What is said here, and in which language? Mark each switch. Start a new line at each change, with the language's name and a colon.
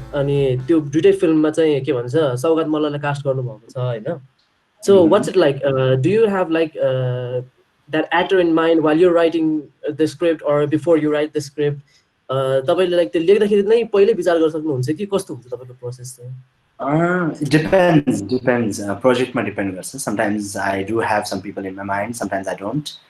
Nepali: अनि त्यो दुइटै फिल्ममा चाहिँ के भन्छ सौगात मल्लले कास्ट गर्नुभएको छ होइन.
English: So what's it like? Do you have like that actor in mind while you're writing the script or before you write the script?
Nepali: तपाईँले like त्यो लेख्दाखेरि नै पहिल्यै विचार गर्न सक्नुहुन्छ कि कस्तो हुन्छ तपाईँको प्रोसेस चाहिँ?
English: It depends.
Nepali: Project ma depend garcha.
English: Sometimes I do have some people in my mind. Sometimes I don't.